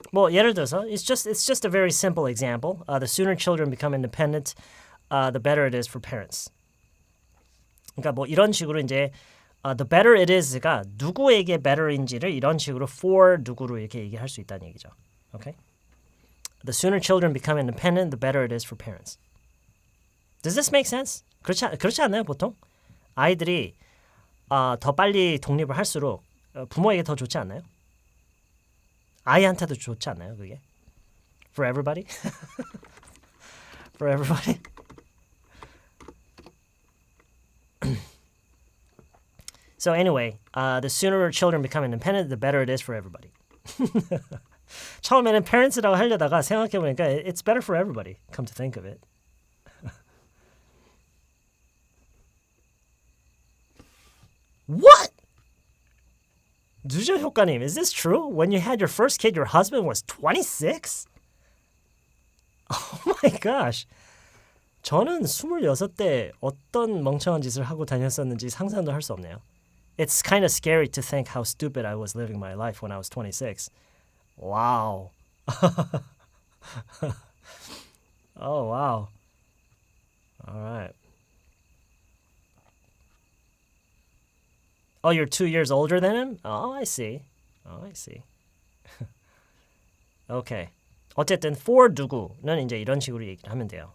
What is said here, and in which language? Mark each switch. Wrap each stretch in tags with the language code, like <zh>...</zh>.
<ko>예를 들어서</ko> <en>it's just a very simple example. The sooner children become independent, the better it is for parents.</en> <ko>그러니까 뭐 이런 식으로 이제</ko> <en>the better it is</en> <ko>가 누구에게 better인지를 이런 식으로 for 누구로 이렇게 얘기할 수 있다는 얘기죠.</ko> <en>Okay? The sooner children become independent, the better it is for parents. Does this make sense?</en> <ko>그렇지 않나요, 보통? 아이들이 더 빨리 독립을 할수록 부모에게 더 좋지 않나요? 아이한테도 좋지 않나요, 그게?</ko> <en>For everybody? For everybody? So anyway, the sooner children become independent, the better it is for everybody.</en> <ko>처음에는 parents라고 하려다가 생각해보니까</ko> <en>it's better for everybody, come to think of it. What?</en> <ko>누적 효과님,</ko> <en>is this true? When you had your first kid, your husband was 26? Oh my gosh.</en> <ko>저는 26대 어떤 멍청한 짓을 하고 다녔었는지 상상도 할 수 없네요.</ko> <en>It's kind of scary to think how stupid I was living my life when I was 26. Wow. Oh, wow. All right. Oh, you're 2 years older than him? Oh, I see. Oh, I see. Okay.</en> <ko>어쨌든 for 누구는 이제 이런 식으로 얘기를 하면 돼요.</ko>